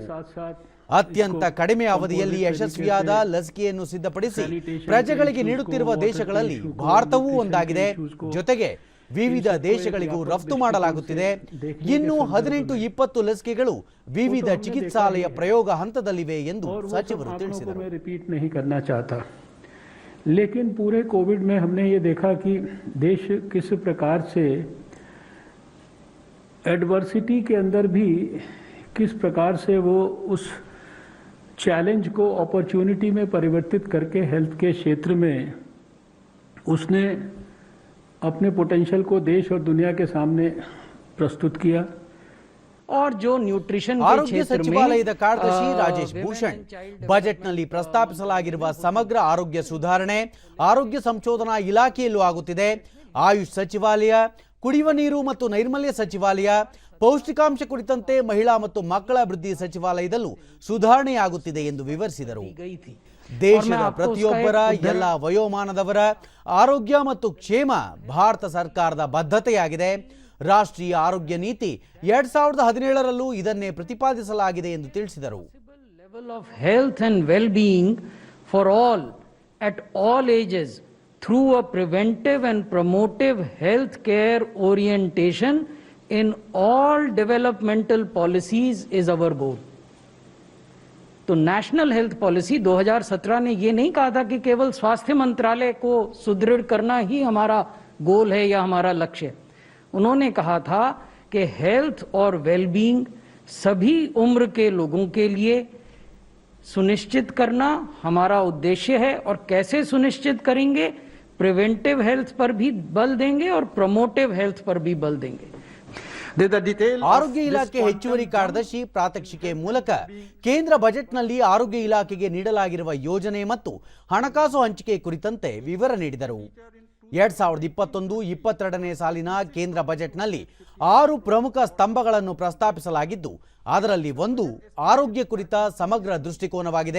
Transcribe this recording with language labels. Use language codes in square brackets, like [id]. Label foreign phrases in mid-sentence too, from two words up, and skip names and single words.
[kn] ಅತ್ಯಂತ ಕಡಿಮೆ ಅವಧಿಯಲ್ಲಿ ಯಶಸ್ವಿಯಾದ ಲಸಿಕೆಯನ್ನು ಸಿದ್ಧಪಡಿಸಿ ಪ್ರಜೆಗಳಿಗೆ ನೀಡುತ್ತಿರುವ ದೇಶಗಳಲ್ಲಿ ಭಾರತವೂ ಒಂದಾಗಿದೆ. ಜೊತೆಗೆ ವಿವಿಧ ದೇಶಗಳಿಗೂ ರಫ್ತು ಮಾಡಲಾಗುತ್ತಿದೆ. ಇನ್ನು 18-20 ಲಸಿಕೆಗಳು ವಿವಿಧ ಚಿಕಿತ್ಸಾಲಯ ಪ್ರಯೋಗ ಹಂತದಲ್ಲಿವೆ ಎಂದು ಸಚಿವರು ತಿಳಿಸಿದರು. [hi] लेकिन पूरे कोविड में हमने ये देखा कि देश किस प्रकार से एडवर्सिटी के अंदर भी किस प्रकार से वो उस चैलेंज को अपॉर्चुनिटी में परिवर्तित करके हेल्थ के क्षेत्र में उसने अपने पोटेंशियल को देश और दुनिया के सामने प्रस्तुत किया. और जो न्यूट्रिशन के [kn] ಆರೋಗ್ಯ [hi] क्षेत्र [kn] ಸಚಿವಾಲಯದ [hi] में [kn] ಕಾರ್ಯದರ್ಶಿ ರಾಜೇಶ್ ಭೂಷಣ್ ಬಜೆಟ್ನಲ್ಲಿ ಪ್ರಸ್ತಾಪಿಸಲಾಗಿರುವ ಸಮಗ್ರ ಆರೋಗ್ಯ ಸುಧಾರಣೆ ಆರೋಗ್ಯ ಸಂಶೋಧನಾ ಇಲಾಖೆಯಲ್ಲೂ ಆಗುತ್ತಿದೆ. ಆಯುಷ್ ಸಚಿವಾಲಯ, ಕುಡಿಯುವ ನೀರು ಮತ್ತು ನೈರ್ಮಲ್ಯ ಸಚಿವಾಲಯ, ಪೌಷ್ಟಿಕಾಂಶ ಕುರಿತಂತೆ ಮಹಿಳಾ ಮತ್ತು ಮಕ್ಕಳ ಅಭಿವೃದ್ಧಿ ಸಚಿವಾಲಯದಲ್ಲೂ ಸುಧಾರಣೆಯಾಗುತ್ತಿದೆ ಎಂದು ವಿವರಿಸಿದರು. ದೇಶದ ಪ್ರತಿಯೊಬ್ಬರ ಎಲ್ಲ ವಯೋಮಾನದವರ ಆರೋಗ್ಯ ಮತ್ತು ಕ್ಷೇಮ ಭಾರತ ಸರ್ಕಾರದ ಬದ್ಧತೆಯಾಗಿದೆ. ರಾಷ್ಟ್ರೀಯ ಆರೋಗ್ಯ ನೀತಿ 2017ರಲ್ಲೂ ಇದನ್ನೇ ಪ್ರತಿಪಾದಿಸಲಾಗಿದೆ ಎಂದು ತಿಳಿಸಿದರು. [en] level of health and well-being for all at all ages through a preventive and promotive health care orientation in all developmental policies is our goal. [hi] तो नेशनल हेल्थ पॉलिसी 2017 ने ये नहीं कहा था कि केवल स्वास्थ्य मंत्रालय को सुदृढ़ करना ही हमारा गोल है या हमारा लक्ष्य. उन्होंने कहा था कि हेल्थ और वेलबींग सभी उम्र के लोगों के लिए सुनिश्चित करना हमारा उद्देश्य है. और कैसे सुनिश्चित करेंगे? [en] preventive health [hi] पर भी बल देंगे और [en] promotive health [hi] पर भी बल देंगे. [kn] ಆರೋಗ್ಯ ಇಲಾಖೆ ಹೆಚ್ಚುವರಿ ಕಾರ್ಯದರ್ಶಿ ಪ್ರಾತ್ಯಕ್ಷಿಕೆ ಮೂಲಕ ಕೇಂದ್ರ ಬಜೆಟ್ನಲ್ಲಿ ಆರೋಗ್ಯ ಇಲಾಖೆಗೆ ನೀಡಲಾಗಿರುವ ಯೋಜನೆ ಮತ್ತು ಹಣಕಾಸು ಹಂಚಿಕೆ ಕುರಿತಂತೆ ವಿವರ ನೀಡಿದರು. 2021-22ನೇ ಸಾಲಿನ ಕೇಂದ್ರ ಬಜೆಟ್ನಲ್ಲಿ 6 ಪ್ರಮುಖ ಸ್ತಂಭಗಳನ್ನು ಪ್ರಸ್ತಾಪಿಸಲಾಗಿದ್ದು ಅದರಲ್ಲಿ ಒಂದು ಆರೋಗ್ಯ ಕುರಿತ ಸಮಗ್ರ ದೃಷ್ಟಿಕೋನವಾಗಿದೆ.